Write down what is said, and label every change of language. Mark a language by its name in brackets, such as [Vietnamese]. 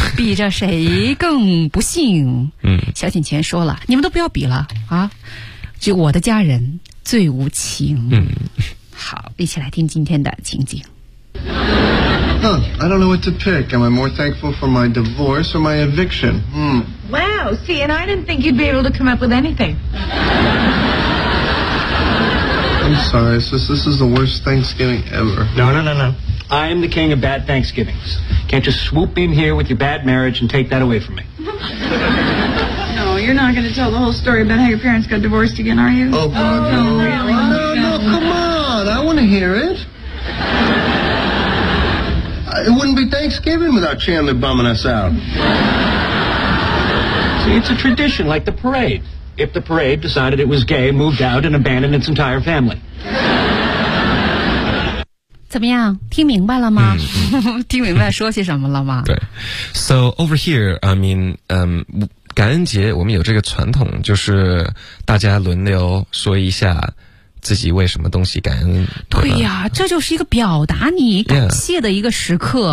[Chinese] 比着谁更不幸小锦前说了你们都不要比了啊，就我的家人最无情好一起来听今天的情景 [English] Huh, I don't know what to pick Am I more thankful for my divorce or my eviction?、 Wow, see, and I didn't think you'd be able to come up with anything I'm sorry, sis, this is the worst Thanksgiving ever No. I am the king of bad Thanksgivings. Can't just swoop in here with your bad marriage and take that away from me. No, you're not going to tell the whole story about how your parents got divorced again, are you? Oh, God, no. No, come on. I want to hear it. It wouldn't be Thanksgiving without Chandler bumming us out. See, it's a tradition, like the parade. If the parade decided it was gay, moved out, and abandoned its entire family. [Chinese] 怎么样听明白了吗、听明白说些什么了吗对 [English] So over here I mean、 [Chinese] 感恩节我们有这个传统就是大家轮流说一下自己为什么东西感恩对呀、啊、这就是一个表达你感谢的一个时刻、